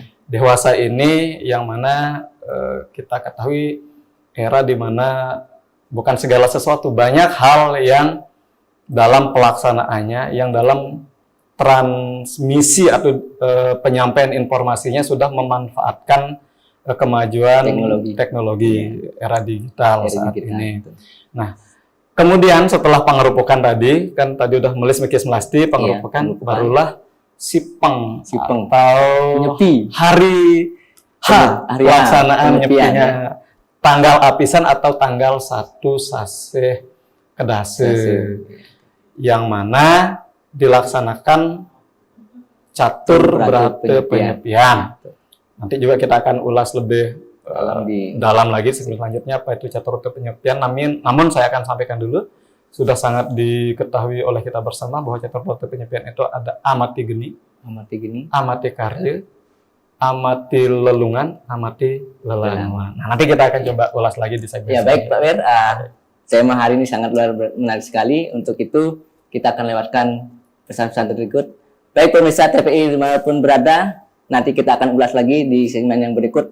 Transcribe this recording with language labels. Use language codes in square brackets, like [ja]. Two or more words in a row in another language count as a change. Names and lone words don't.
[id] Dewasa ini yang mana kita ketahui era di mana bukan segala sesuatu, banyak hal yang dalam pelaksanaannya, yang dalam transmisi atau penyampaian informasinya sudah memanfaatkan kemajuan teknologi era digital saat ini. Nah, kemudian setelah pengerupukan tadi, kan tadi udah melis-mekis melasti, pengerupukan barulah sipeng atau nyepi. Hari pelaksanaan nyepinya. Tanggal apisan atau tanggal 1 [ban] sasih kedase. [id] Yang mana dilaksanakan catur berate penyepian. Nanti juga kita akan ulas lebih dalam lagi selanjutnya apa itu catur berate penyepian. Namun saya akan sampaikan dulu, sudah sangat diketahui oleh kita bersama bahwa catur berate penyepian itu ada amati geni, amati karya, amati lelungan, amati lelawan. Nah, nanti kita akan coba ulas lagi di segmen. Ya baik Pak Wir, tema hari ini sangat menarik sekali. Untuk itu kita akan lewatkan pesan-pesan berikut. Baik pemirsa TPI dimanapun berada, nanti kita akan ulas lagi di segmen yang berikut.